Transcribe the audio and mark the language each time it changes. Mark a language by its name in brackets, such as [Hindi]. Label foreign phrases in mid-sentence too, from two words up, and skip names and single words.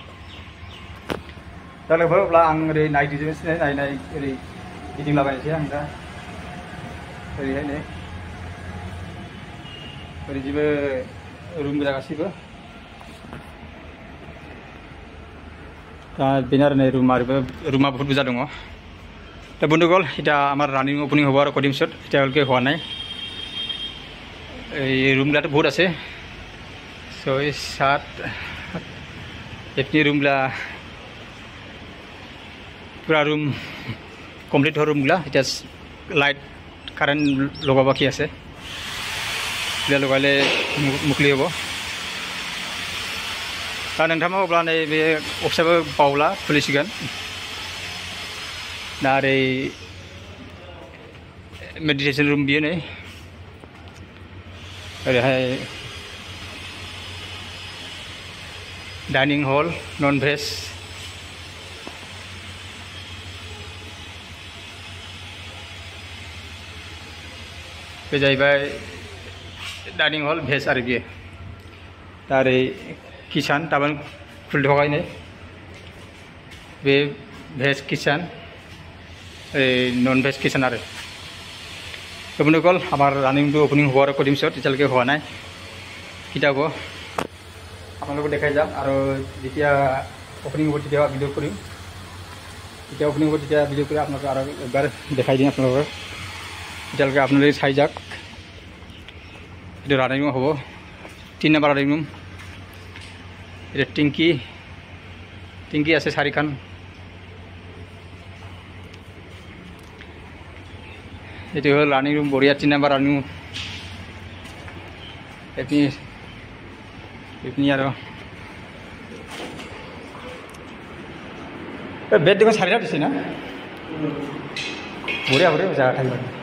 [Bodo] दा लोगोफोर अब्ला आं ओरै नायदिंजोबनोसै नाय ओरै गिदिंलाबायनोसै आं दा ओरैहाय नै ओरै जेबो रुम गोजा गासैबो दा बेनो आरो नै रुमा बहुत बुरजा दङ [Assamese] दा बন্ধুগণ এটা আমার রানিং ওপেনিং হ'ব আৰু কদিন পিছত এতিয়ালৈকে হোৱা নাই এই ৰুমবিলাটো বহুত আছে 6 7 এপনি ৰুমবিলাক পুৰা ৰুম কমপ্লিট হোৱা ৰুমবিলাক এতিয়া লাইট কাৰেণ্ট লগাব বাকী আছে এতিয়া লগালে মুকলি হ'ব [Bodo] दा नोंथाङा अब्ला नैबे अफिसाबो बावला खुलिसिगोन दा ओरै मेडिटेसन रुम बियो नै ओरैहाय डाइनिं हल नन भेज बे जाहैबाय डाइनिं हल भेज आरो बियो दा ओरै किचन दाबो खुलिथ'वाखै नै बे भेज किचन नन भेज किचन आरो [Assamese] বন্ধুসকল আমার রানিংটো ওপেনিং হওয়ার কদিন পিছত এতিয়ালৈকে হোৱা নাই কেতিয়া হ'ব আপোনালোকক দেখাই যাম আৰু যেতিয়া ওপেনিং হ'ব তেতিয়া ভিডিঅ' কৰিম যেতিয়া ওপেনিং হ'ব তেতিয়া ভিডিঅ' কৰি আপোনালোকক আৰু এবাৰ দেখাই দিম আপোনালোকক এতিয়ালৈকে আপোনালোকে চাই যাওক এইটো ৰানিং হ'ব 3 নম্বৰ ৰানিং ৰুম এটা টিংকি আছে 4খান [Bangla] এটি হল রানিং রুম বড়িয়া 3 নাম্বার রানিং রুম এপনি আর বেড দেখুন 4টা দিছে না বড়িয়া জায়গা থাকবে